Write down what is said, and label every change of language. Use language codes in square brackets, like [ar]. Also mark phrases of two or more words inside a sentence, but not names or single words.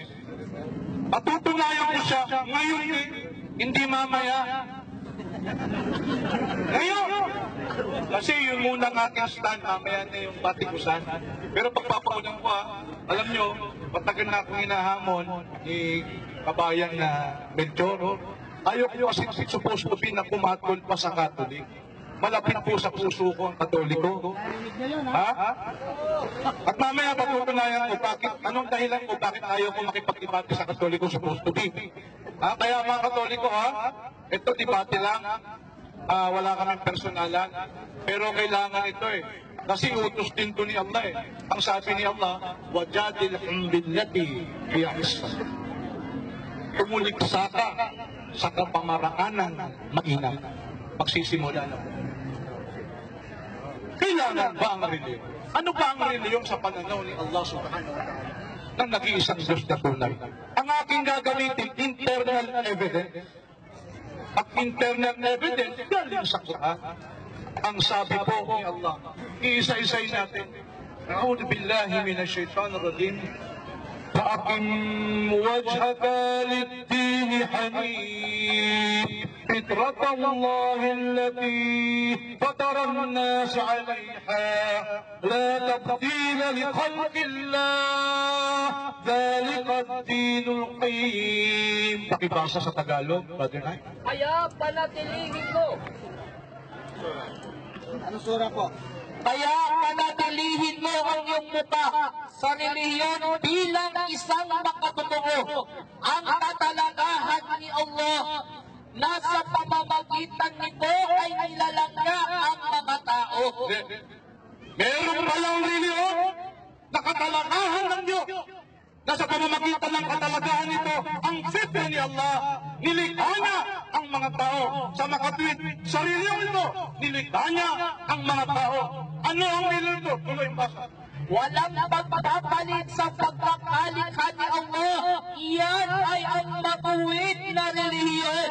[tl] Patutunayan ko siya ngayon hindi mamaya. Ngayon! Kasi yun muna ng aking stand, mamaya na yung batikusan. Pero pagpapakunan ko alam nyo, matagal na akong hinahamon ni kabayan na Melchor. Ayaw ko kasi [en] supposed to be [tl] na pumatol pa sa Katolik. Malapit po sa puso ko ang Katoliko. Ha? At mamaya patutunayan ko bakit, anong dahilan ko bakit ayaw ko makipag-debate sa Katoliko [en] supposed to be. [tl] Kaya mga Katoliko ito debate lang. Wala kaming personalan. Pero kailangan ito Kasi utos din to ni Allah Ang sabi ni Allah, [ar] وجادلهم بالتي هي أحسن. [tl] Tumuliksa ka sa kapamaraanan mainam. Magsisimula na po. Kailangan ba ang reliyon? Ano ba ang reliyon sa pananaw ni Allah [ar] سبحانه وتعالى [tl] na nag-iisang Diyos na tunay? Ang aking gagamitin, [en] internal evidence. [tl] At [en] internal evidence, [tl] galing sa Quran. Ang sabi po ni Allah, iisa-isay natin. [ar] أعوذ بالله من الشيطان الرجيم. فأقم وجهك للدين حنيف فطرة الله التي فطر الناس عليها لا تبديل لخلق الله ذلك الدين القيم. [tl] Pakibasa sa Tagalog, Brother Knight. Kaya panatilihin mo. Anong sura po? Kaya panatilihin mo ang iyong muka sa relihiyon bilang isang makatotoo. Ang katalagahan ni Allah nasa pamamagitan nito ay nilalangya ang mga tao. Meron palang reliyon na katalagahan ng Diyos. Nasa pamamagitan ng katalagahan nito, ang fitra ni Allah, nilikha niya ang mga tao. Sa makatwid, sa reliyon ito, nilikha niya ang mga tao. Ano ang reliyon ito? Tuloy ang basa. Walang pagpapalit sa pagkakalikha ni Allah. Iyan ay ang matuwid na relihiyon.